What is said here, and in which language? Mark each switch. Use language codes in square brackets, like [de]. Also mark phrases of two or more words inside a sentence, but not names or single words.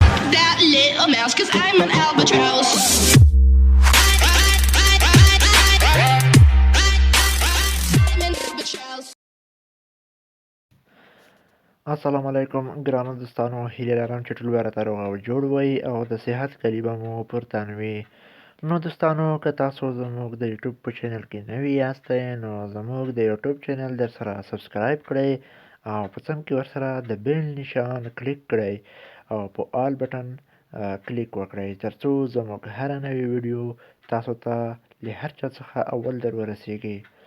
[en] that little mouse, 'cause I'm an albatross. I'm an albatross. [ps] السلام علیکم ګرانو دوستانو، هیله لرم چې ټول به راته روغ او جوړ وئ او د صحت کلي به مو پورته وي. نو دوستانو، که تاسو زموږ د یوټیوب په چینل کې نوي یاستئ نو زموږ د یوټیوب چینل در سره سبسکرایب کړئ او په څنګ کې ورسره د بیل نشان کلیک کړئ او په [en] all button [ps] کلیک وکړئ ترڅو زموږ هره نوې ویډیو تاسو ته له هر چا څخه اول در ورسیږي.